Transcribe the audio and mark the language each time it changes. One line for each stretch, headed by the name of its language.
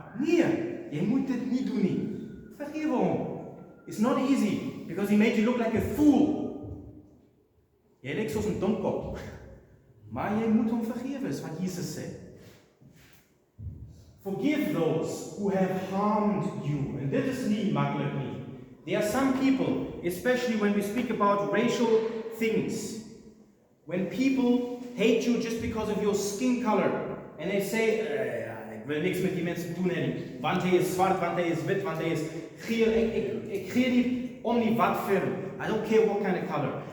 Afrikaans: Nee, jy moet dit nie doen nie. Vergewe hom.
English: It's not easy because he made you look like a fool.
Afrikaans: Jy lyk soos 'n domkop. Maar jy moet hom vergewe, is wat Jesus sê.
English: Forgive those who have harmed you.
Afrikaans: En dit is nie maklik nie.
English: There are some people, especially when we speak about racial things, when people hate you just because of your skin color, and they say,
Afrikaans: ek wil niks met die mense doen nie, want hy is swart, want hy is wit, want hy is geel, ek gee nie om nie wat vir,
English: I don't care what kind of color.